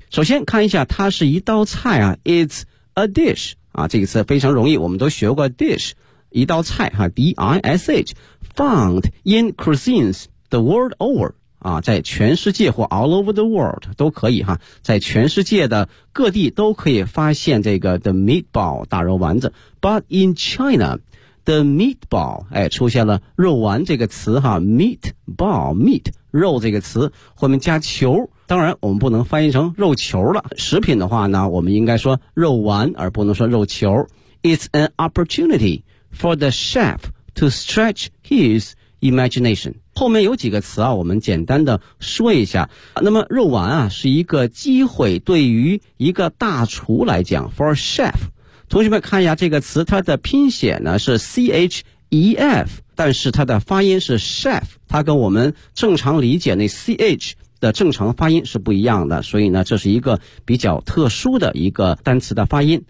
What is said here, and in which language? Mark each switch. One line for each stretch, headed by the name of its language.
Chinese: 首先看一下，它是一道菜啊，
English: It's a dish
Chinese: 啊，这个词非常容易，我们都学过 dish， 一道菜啊， D-I-S-H
English: found in cuisines the world over
Chinese: 啊，在全世界或
English: all over the world
Chinese: 都可以哈，在全世界的各地都可以发现这个 the meatball 大肉丸子。
English: But in ChinaThe meatball，
Chinese: 哎，出现了肉丸这个词哈 ，meatball， meat， 肉这个词，后面加球，当然我们不能翻译成肉球了。食品的话呢，我们应该说肉丸，而不能说肉球。
English: It's an opportunity for the chef to stretch his imagination。
Chinese: 后面有几个词啊，我们简单的说一下。那么肉丸啊，是一个机会，对于一个大厨来讲 ，
English: for chef。
Chinese: 同学们看一下这个词，它的拼写呢是 CHEF， 但是它的发音是 chef， 它跟我们正常理解那 CH 的正常发音是不一样的，所以呢这是一个比较特殊的一个单词的发音。